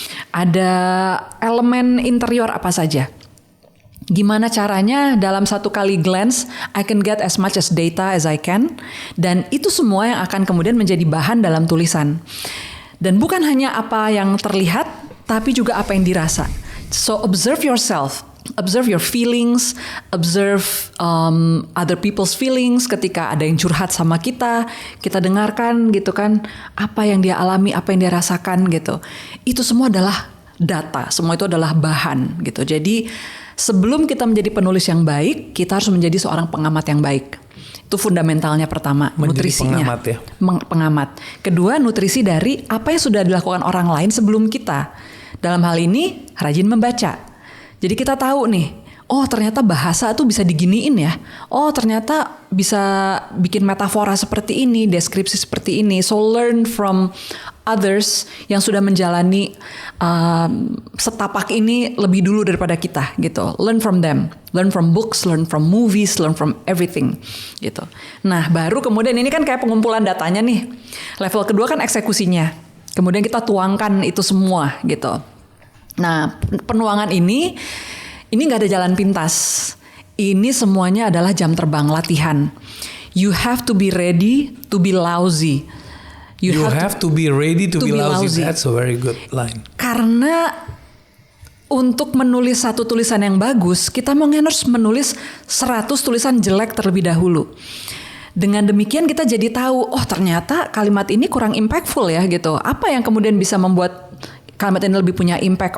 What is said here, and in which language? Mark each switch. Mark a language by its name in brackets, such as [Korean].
[Indonesian] Ada elemen interior apa saja. Gimana caranya dalam satu kali glance [English] I can get as much as data as I can, [Indonesian] dan itu semua yang akan kemudian menjadi bahan dalam tulisan. Dan bukan hanya apa yang terlihat, tapi juga apa yang dirasa. [English] So observe yourself. observe your feelings, observe other people's feelings. [Indonesian] Ketika ada yang curhat sama kita dengarkan gitu kan, apa yang dia alami, apa yang dia rasakan gitu. Itu semua adalah data, semua itu adalah bahan gitu. Jadi sebelum kita menjadi penulis yang baik, kita harus menjadi seorang pengamat yang baik. Itu fundamentalnya pertama, menjadi nutrisinya. pengamat ya. Pengamat. Kedua, nutrisi dari apa yang sudah dilakukan orang lain sebelum kita. Dalam hal ini, rajin membaca. Jadi kita tahu nih, oh ternyata bahasa tuh bisa diginiin ya. Oh ternyata bisa bikin metafora seperti ini, deskripsi seperti ini. [English] So learn from others [Indonesian] yang sudah menjalani setapak ini lebih dulu daripada kita gitu. [English] Learn from them, learn from books, learn from movies, learn from everything gitu. [Indonesian] Nah baru kemudian ini kan kayak pengumpulan datanya nih. Level kedua kan eksekusinya. Kemudian kita tuangkan itu semua gitu. Nah penuangan ini nggak ada jalan pintas. Ini semuanya adalah jam terbang latihan. [English] You have to be ready to be lousy. You have to be ready to be lousy. That's a very good line. [Indonesian] Karena untuk menulis satu tulisan yang bagus, kita mungkin harus menulis 100 tulisan jelek terlebih dahulu. Dengan demikian kita jadi tahu, oh ternyata kalimat ini kurang impactful ya gitu. Apa yang kemudian bisa membuat kalimat ini lebih punya impact?